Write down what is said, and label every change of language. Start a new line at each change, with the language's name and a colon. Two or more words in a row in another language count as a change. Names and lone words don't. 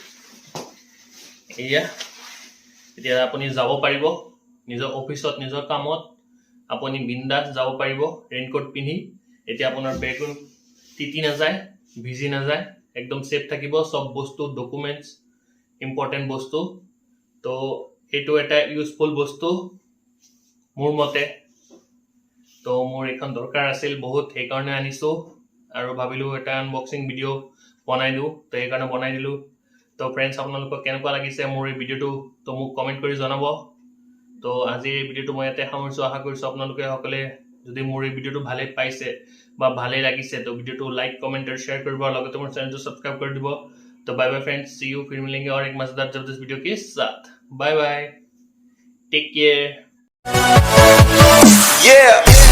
Assamese: এয়া এতিয়া আপুনি যাব পাৰিব নিজৰ অফিচত নিজৰ কামত আপুনি বিন্দাস যাব পাৰিব ৰেইনকোট পিন্ধি এতিয়া আপোনাৰ বেগো তিতি নাযায় ভিজি নাযায় একদম সেফ থাকিব সব বস্তু
English: documents important
Assamese: বস্তু তো এইটো এটা ইউজফুল বস্তু মোৰ মতে তো মোৰ এখন দৰকাৰ আছিল বহুত, সেইকাৰণে আনিছো আৰু ভাবিলো এটা
English: unboxing video'
Assamese: বনাই দিওঁ, তো সেইকাৰণে বনাই দিলোঁ। তো ফ্ৰেণ্ডছ, আপোনালোকক কেনেকুৱা লাগিছে মোৰ এই ভিডিঅ'টো তো মোক কমেণ্ট কৰি জনাব। তো আজিৰ এই ভিডিঅ'টো মই ইয়াতে সামৰিছোঁ। আশা কৰিছোঁ আপোনালোকে সকলে যদি মোৰ এই ভিডিঅ'টো ভালে পাইছে বা ভালে লাগিছে তো ভিডিঅ'টো
English: like comment
Assamese: আৰু শ্বেয়াৰ কৰিব আৰু লগতে মোৰ চেনেলটো ছাবস্ক্ৰাইব কৰি দিব।
Hindi: तो
English: bye bye friends, see you,
Hindi: फिर मिलेंगे और एक मजेदार जबरदस्त वीडियो के साथ।
English: bye bye, take care. Yeah.